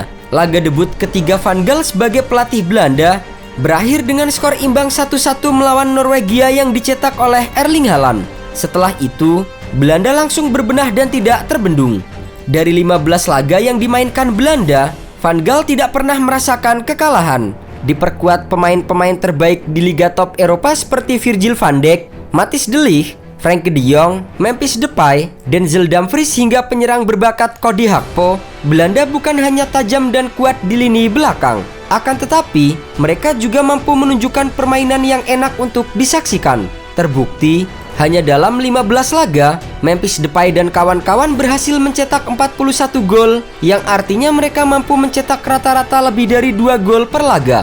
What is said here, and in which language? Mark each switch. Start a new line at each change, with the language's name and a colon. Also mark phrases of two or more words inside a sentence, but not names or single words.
Indonesian: Laga debut ketiga Van Gaal sebagai pelatih Belanda berakhir dengan skor imbang 1-1 melawan Norwegia yang dicetak oleh Erling Haaland. Setelah itu, Belanda langsung berbenah dan tidak terbendung. Dari 15 laga yang dimainkan Belanda, Van Gaal tidak pernah merasakan kekalahan. Diperkuat pemain-pemain terbaik di Liga Top Eropa seperti Virgil van Dijk, Matthijs de Ligt, Frenkie de Jong, Memphis Depay, Denzel Dumfries hingga penyerang berbakat Cody Gakpo, Belanda bukan hanya tajam dan kuat di lini belakang. Akan tetapi, mereka juga mampu menunjukkan permainan yang enak untuk disaksikan. Terbukti, hanya dalam 15 laga, Memphis Depay dan kawan-kawan berhasil mencetak 41 gol, yang artinya mereka mampu mencetak rata-rata lebih dari 2 gol per laga.